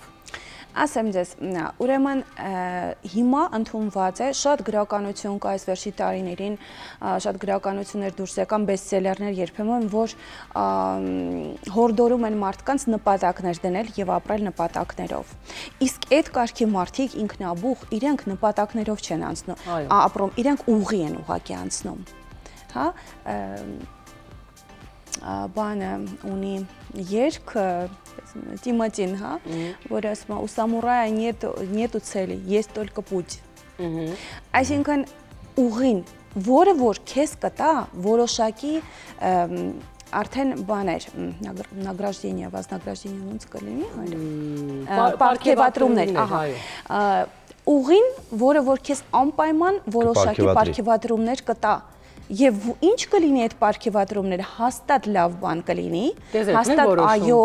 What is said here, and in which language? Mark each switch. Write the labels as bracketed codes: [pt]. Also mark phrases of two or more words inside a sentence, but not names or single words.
[hy] Ասեմ ձեզ, ուրեմն հիմա ընդունված է, շատ գրականություն կա այս վերջի տարիներին, շատ գրականություններ դուրս եկան, բեսթսելերներ երբեմն, որ հորդորում են մարդկանց նպատակներ դնել եւ ապրել նպատակներով։ Իսկ այդ կարգի մարդիկ ինքնաբուխ, իրենք նպատակներով չեն անցնում, ապրում, իրենք ուղի են ուղղակի անցնում։ Հա, բանը ունի երգ Тиматин, հա, որը ասում է, [ru] у самурая нету цели, есть только путь։ [hy] Այսինքն ուղին, որը որ քեզ կտա որոշակի արդեն բաներ, [ru] награждения, вознаграждение [hy] ոնց կլինի, պարգևատրումներ, ահա։ Ուղին, որը որ քեզ անպայման որոշակի պարգևատրումներ կտա։ Եվ ինչ կլինի այդ պարգևատրումները, հաստատ լավ բան կլինի, հաստատ այո,